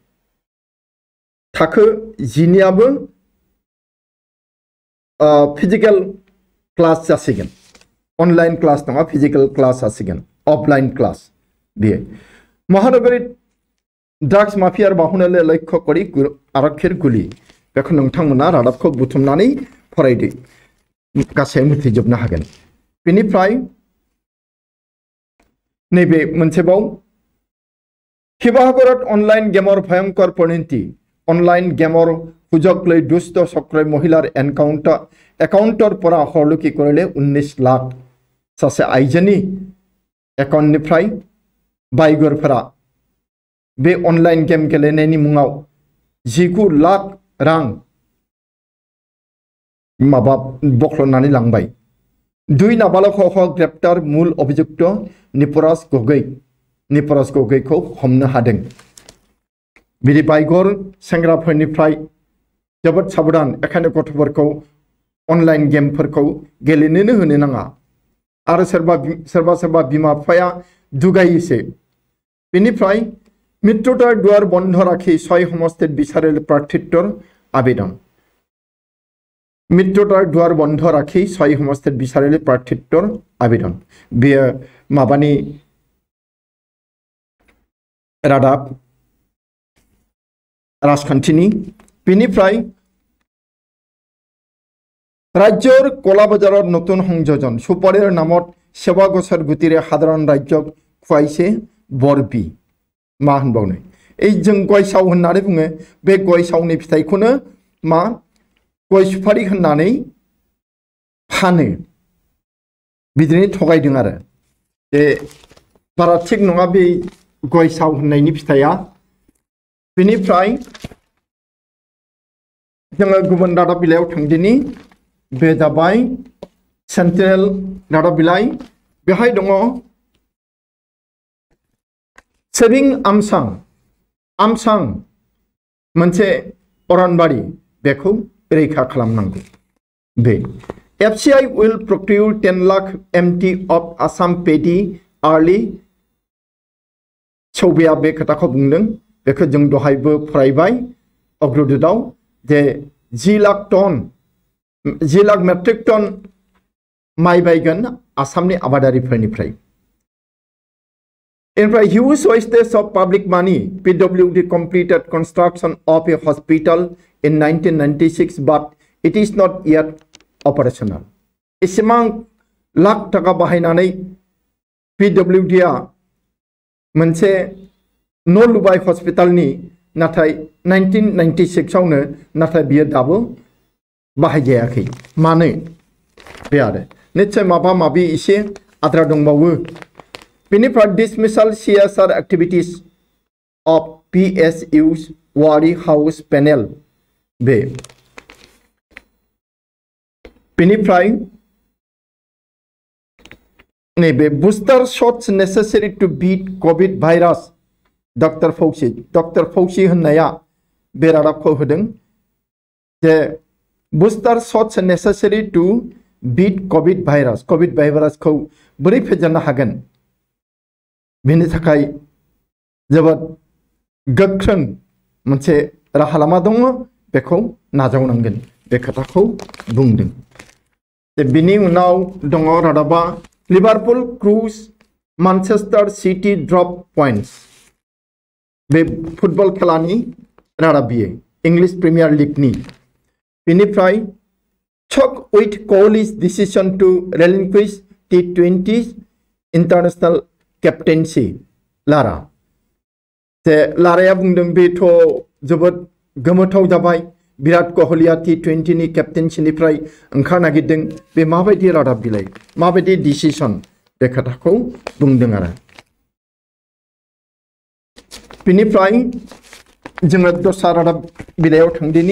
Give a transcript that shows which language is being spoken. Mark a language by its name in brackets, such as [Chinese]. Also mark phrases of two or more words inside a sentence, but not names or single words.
[Bodo] थाखो 10 नियाबो [English] physical class [Bodo] जासिगोन [English] online class [Bodo] नङा [English] physical class [Bodo] जासिगोन [English] offline class [Bodo] बियो [Assamese] মহানগৰী ড্ৰাগছ মাফিয়াৰ বাহুনলে লক্ষ্য কৰি আৰক্ষীৰ গুলি [Bodo] बेखौ नोंथांमोना रादाबखौ बुथुमनानै फरायदो गासै मिथिजोबनो हागोन बेनिफ्राय नैबे मोनसेबाव [Assamese] শিৱসাগৰত অনলাইন গেমৰ ভয়ংকৰ পৰিণতি অনলাইন গেমৰ সুযোগ লৈ দুষ্ট চক্ৰই মহিলাৰ একাউণ্টৰ পৰা হৰলুকি কৰিলে 19 লাখ [Bodo] सासे आइजोनि एकाउन्टनिफ्राय बाइगरफोरा बे [English] online game [Bodo] गेलेनायनि मुङाव 19 लाख रां माबा बख्लनानै लांबाय। 2 नाबालकखौ ग्रेप्तार मूल अभियुक्त निपराज गगैखौ हमनो हादों। बिदि बाइगर सेंग्राफोरनिफ्राय जोबोद साबधान, एखायनो गथ'फोरखौ अनलाइन गेमफोरखौ गेलेनोनो होनो नाङा। आरो सोरबा बिमा बिफाया दुगायोसो। [Assamese] बेनिफ्राय মৃত্যুতাৰ দুৱাৰ বন্ধ ৰাখি 6 সমষ্টিত বিচাৰিলে প্ৰাৰ্থিত্বৰ আবেদন। মৃত্যুতাৰ দুৱাৰ বন্ধ ৰাখি 6 সমষ্টিত বিচাৰিলে প্ৰাৰ্থিত্বৰ আবেদন। [Bodo] बेयो माबानि रादाब राजखान्थिनि। [Assamese] बेनिफ्राय राज्যৰ কলা বজাৰত নতুন সংযোজন, সুপাৰীৰ নামত সেৱা গছৰ গুটিৰে সাধাৰণ ৰাজ্যক খুৱাইছে বৰবি। [Bodo] मा होनबावनो, এই जों गय साव होननानै बुङो, बे गय सावनि फिथाइखौनो मा गय सुपारी होननानै फानो, बिदिनो थगायदों आरो। बे बारा थिग नङा बे गय साव होननायनि फिथाइया। बेनिफ्राय जोङो गुबुन रादाब बिलाइयाव थांदिनि। बे जाबाय सेन्ट्रेल रादाब बिलाइ। बेहाय दङ सेभिं आमसां मोनसे अरनबारि, बेखौ रैखा खालामनांगौ। [English] बे FCI will procure 10 lakh MT of Assam paddy early। [Bodo] सौबेया बे खोथाखौ बुंदों। बेखौ जों दहायबो फरायबाय अग्रदूतआव, जे 10 लाख [English] metric ton [Bodo] माइ बायगोन आसामनि आबादारिफोरनिफ्राय। [English] इनिफ्राय huge wastage of public money, PWD completed construction of a hospital in 1996 but it is not yet operational। [Bodo] इसेबां लाख टाका बाहायनानै PWD आ मोनसे न' लुबाय हस्पिटालनि, नाथाय 1996 आवनो, नाथाय बियो दाबो बाहायजायाखै। मानो? बे आरो निश्चय माबा माबि एसे आद्रा दंबावो। [English] बेनिफ्राय dismissal CSR activities of PSU's Wari House panel। बेनिफ्राय नैबे booster shots necessary to beat COVID virus। [Bodo] डॉक्टर फौसी होननाया बे रादाबखौ होदों जे [English] booster shots necessary to beat COVID virus। [Bodo] COVID भाइरासखौ बोरै फेजेननो हागोन, बेनि थाखाय जोबोद गोख्रों मोनसे राहा लामा दङ, बेखौ नाजावनांगोन, बे खोथाखौ बुंदों। बिनि उनाव दङ रादाबा लिभारपुल क्रुज मानचेस्टार सिटी [English] drop points. [Bodo] बे फुटबल खेलानि रादाब बियो, इंलिश प्रिमियर लीगनि। [English] बेनिफ्राय shock with Kohli's decision to relinquish T20 international captaincy। [Bodo] लारा जे लाराया बुंदों बेथ' जोबोद गोमोथाव जाबाय, विराट कोहलिया T20 नि केप्टेनसिनिफ्राय ओंखारनो नागिरदों। बे माबायदि रादाब बिलाइ, माबायदि डिसिसन, बे खोथाखौ बुंदों आरो। बेनिफ्राय जोङो दस्रा रादाब बिलाइयाव थांदिनि।